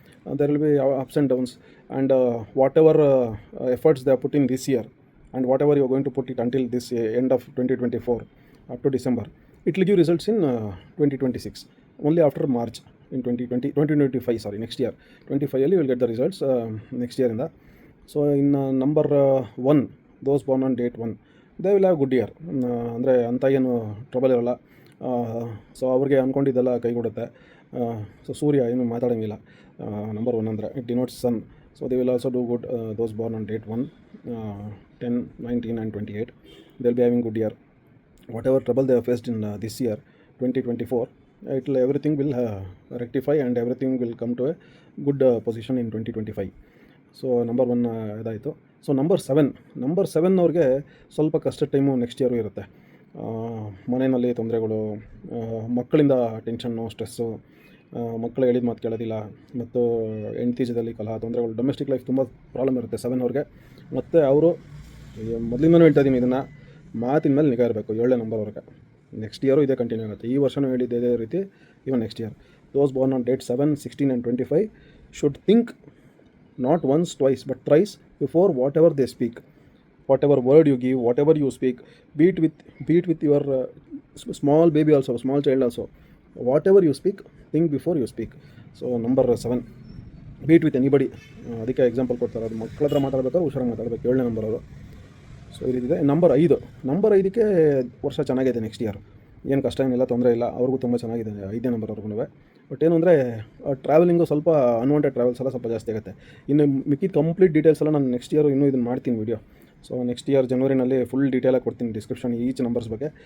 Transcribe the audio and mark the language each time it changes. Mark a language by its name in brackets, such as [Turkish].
[English] There will be ups and downs, and whatever efforts they are putting this year, and whatever you are going to put it until this end of 2024 up to December, it will give results in 2026, only after March in 2025, sorry, next year 25 you will get the results next year in the. So in number 1, those born on date 1, they will have good year, [Kannada] ಅಂದರೆ ಅಂಥ ಏನು trouble ಇರೋಲ್ಲ. So ಅವ್ರಿಗೆ ಅಂದ್ಕೊಂಡಿದ್ದೆಲ್ಲ ಕೈಗೂಡುತ್ತೆ. So ಸೂರ್ಯ ಏನು ಮಾತಾಡೋಂಗಿಲ್ಲ, number 1 ಅಂದರೆ [English] It denotes sun. So they will also do good, those born on date 1, 10, 19 and 28, they will be having good year. Whatever trouble they have faced in this year 2024, everything will rectify and everything will come to a good position in 2025. [Kannada] So number 1 ಇದಾಯಿತು. So number 7 ಅವ್ರಿಗೆ ಸ್ವಲ್ಪ ಕಷ್ಟ time next year ಇರುತ್ತೆ. ಮನೆಯಲ್ಲಿ ತೊಂದರೆಗಳು, ಮಕ್ಕಳಿಂದ ಟೆನ್ಷನ್ನು, stress, ಮಕ್ಕಳು ಹೇಳಿದ ಮಾತು ಕೇಳೋದಿಲ್ಲ, ಮತ್ತು ಹೆಂಡತಿ ಜೊತೆಲಿ ಕಲಹ, ತೊಂದರೆಗಳು, ಡೊಮೆಸ್ಟಿಕ್ ಲೈಫ್ ತುಂಬ ಪ್ರಾಬ್ಲಮ್ ಇರುತ್ತೆ 7 ಅವ್ರಿಗೆ. ಮತ್ತು ಅವರು ಮೊದಲಿಂದನೂ ಹೇಳ್ತಾ ಇದ್ದೀನಿ, ಇದನ್ನು ಮಾತಿನ ಮೇಲೆ ನಿಗಾ ಇರಬೇಕು 7ನೇ ನಂಬರ್ ಅವ್ರಿಗೆ. ನೆಕ್ಸ್ಟ್ ಇಯರು ಇದೇ ಕಂಟಿನ್ಯೂ ಆಗುತ್ತೆ. ಈ ವರ್ಷವೂ ಹೇಳಿದ್ದೆ ಇದೇ ರೀತಿ, [English] Even next year. Those born on date 7, 16 and 25 should think not once, twice, but thrice before whatever they speak. Whatever word you give, whatever you speak, be it with your small baby also, small child also, whatever you speak, think before you speak. So number 7, be it with anybody. [Kannada] ಅದಕ್ಕೆ example ಕೊಡ್ತಾರೆ, ಅದು ಮಕ್ಕಳ ಹತ್ರ ಮಾತಾಡ್ಬೇಕಾದ್ರೆ ಹುಷಾರಾಗಿ ಮಾತಾಡಬೇಕು, 7ನೇ number ಅವರು. So ಇದಿದೆ. ನಂಬರ್ 5ಕ್ಕೆ ವರ್ಷ ಚೆನ್ನಾಗಿದೆ ನೆಕ್ಸ್ಟ್ ಇಯರ್, ಏನು ಕಷ್ಟ ಏನಿಲ್ಲ, ತೊಂದರೆ ಇಲ್ಲ, ಅವ್ರಿಗೂ ತುಂಬ ಚೆನ್ನಾಗಿದೆ 5ನೇ ನಂಬರ್ ಅವ್ರಿಗೂ. ಬಟ್ ಏನು ಅಂದರೆ ಟ್ರಾವೆಲಿಂಗು ಸ್ವಲ್ಪ ಅನ್ವಾಂಟೆಡ್ ಟ್ರಾವೆಲ್ಸ್ ಎಲ್ಲ ಸ್ವಲ್ಪ ಜಾಸ್ತಿ ಆಗುತ್ತೆ. ಇನ್ನು ಮಿಕ್ಕಿದ ಕಂಪ್ಲೀಟ್ ಡೀಟೇಲ್ಸ್ ಎಲ್ಲ ನಾನು ನೆಕ್ಸ್ಟ್ ಇಯರ್ ಇನ್ನೂ ಇದನ್ನು ಮಾಡ್ತೀನಿ video. So next year ಜನವರಿನಲ್ಲಿ full ಡೀಟೇಲಾಗಿ ಕೊಡ್ತೀನಿ ಡಿಸ್ಕ್ರಿಪ್ಷನ್ ಈಚ್ ನಂಬರ್ಸ್ ಬಗ್ಗೆ.